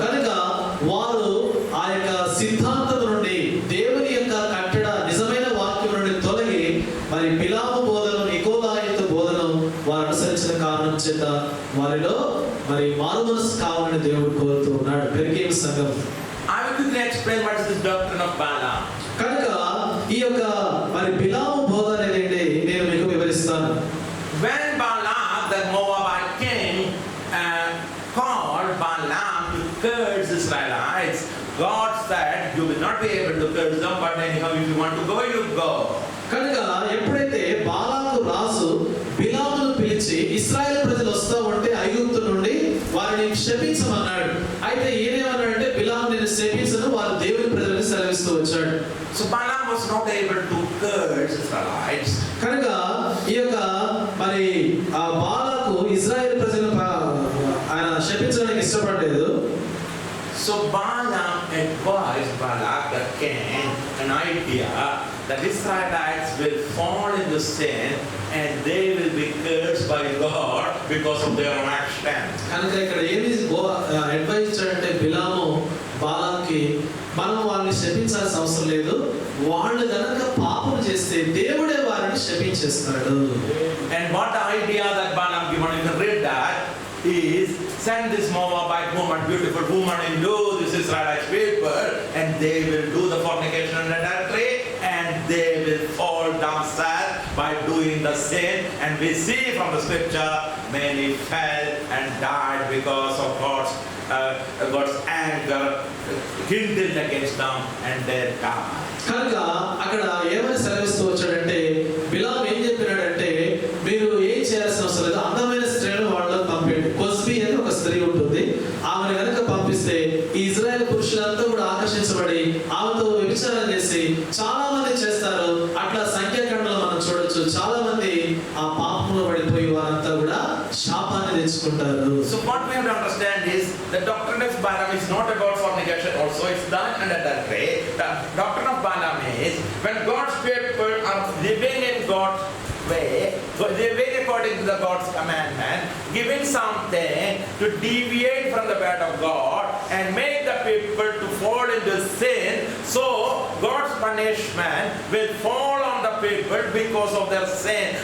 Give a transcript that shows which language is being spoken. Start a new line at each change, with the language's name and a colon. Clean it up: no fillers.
Telugu: కనుక వారు ఆ యొక్క సిద్ధాంతం నుండి, దేవుని యొక్క కట్టడ నిజమైన వాక్యం నుండి తొలగి మరి బిలాము బోధను, నికోలాయితు బోధను వారు అనుసరించిన కారణం చేత వారిలో మరి మారు మనసు కావాలని దేవుడు కోరుతూ ఉన్నాడు. పెరిగే సంఘం,
English: I will quickly explain what is the doctrine of Balaam.
Telugu: కనుక ఈ యొక్క మరి బిలాము బోధ అనేది నేను మీకు వివరిస్తాను.
English: When Balaam, the Moabite king, called Balaam to curse Israelites, God said, you will not be able to curse them, but anyhow, if you want to go, you go.
Telugu: కనుక ఎప్పుడైతే బాలాకు రాజు బిలామును పిలిచి ఇశ్రాయేల్ ప్రజలు వస్తా ఉంటే ఐగుప్తు నుండి వారిని శపించమన్నాడు. అయితే ఈయనేమన్నాడంటే, బిలాము నేను శపించను, వారు దేవుని ప్రజలను సెలవిస్తూ వచ్చాడు.
English: So Balaam was not able to curse Israelites.
Telugu: కనుక ఈ యొక్క మరి ఆ బాలాకు ఇశ్రాయేల్ ప్రజలను ఆయన శపించడానికి ఇష్టపడలేదు.
English: So Balaam advised Balak the king an idea that Israelites will fall into sin and they will be cursed by God because of their own actions.
Telugu: కనుక ఇక్కడ ఏమి అడ్వైస్ ఇచ్చాడంటే బిలాము బాలాకి, మనం వాళ్ళని శపించాల్సిన అవసరం లేదు, వాళ్ళు గనక పాపం చేస్తే దేవుడే వారిని శపించేస్తాడు.
English: And what the idea that Balaam given, you can read that, is send this Moabite woman, beautiful woman, into this Israelite people, and they will do the fornication and adultery, and they will fall down sad by doing the sin. And we see from the scripture, many fell and died because of God's anger kindled against them, and they died.
Telugu: కనుక అక్కడ ఏమని సెలవిస్తూ వచ్చాడంటే, బిలాము ఏం చెప్పినాడంటే, మీరు ఏం చేయాల్సిన అవసరం లేదు, అందమైన స్త్రీలను వాళ్ళకి పంపండి. కొస్బీ అని ఒక స్త్రీ ఉంటుంది, ఆమెను కనుక పంపిస్తే ఈ ఇజ్రాయెల్ పురుషులంతా కూడా ఆకర్షించబడి ఆమెతో వ్యభిచారం చేసి చాలా మంది చేస్తారు. అట్లా సంఖ్యాకాండంలో మనం చూడొచ్చు, చాలా మంది ఆ పాపంలో పడిపోయి వారంతా కూడా శాపాన్ని తెచ్చుకుంటారు.
English: So what we have to understand is the doctrine of Balaam is not about fornication also, it's done and adultery. The doctrine of Balaam is when God's people are living in God's way, living according to the God's commandment, giving something to deviate from the word of God and make the people to fall into sin, so God's punishment will fall on the people because of their sin.